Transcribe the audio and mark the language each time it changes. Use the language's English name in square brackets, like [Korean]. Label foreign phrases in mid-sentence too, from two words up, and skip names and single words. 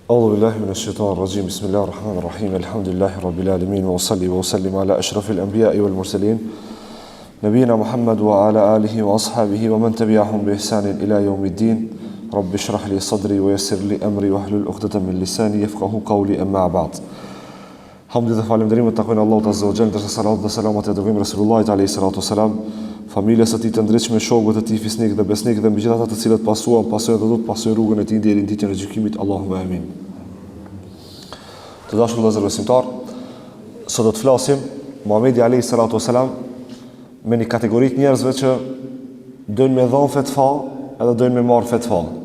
[Arabic] أعوذ بالله من الشيطان الرجيم بسم الله الرحمن الرحيم الحمد لله رب العالمين وأصلي وأسلم على أشرف الأنبياء والمرسلين نبينا محمد وعلى آله وأصحابه ومن تبعهم بإحسان إلى يوم الدين رب اشرح لي صدري ويسر لي أمري واحلل عقدة من لساني يفقهوا قولي أما بعد [Albanian] Hamdi dhe falënderimet takojnë Allahut [Arabic] عز وجل, [Albanian] ndërsa salavat dhe selamat e dërgojmë Resulullahit [Arabic] عليه الصلاة والسلام, [Albanian] familjes së tij të ndritshme, shokëve të tij fisnik dhe besnik dhe mbi gjithë ata të cilët pasojnë dhe do të pasojnë rrugën e tij deri në ditën e gjykimit. [Arabic] اللهم آمين. [Albanian] Të dashur vëllezër besimtar, sot do të flasim Muhamedi [Arabic] عليه الصلاة والسلام [Albanian] me një kategori të njerëzve që dojnë me dhon fetva edhe dojnë me marr fetva.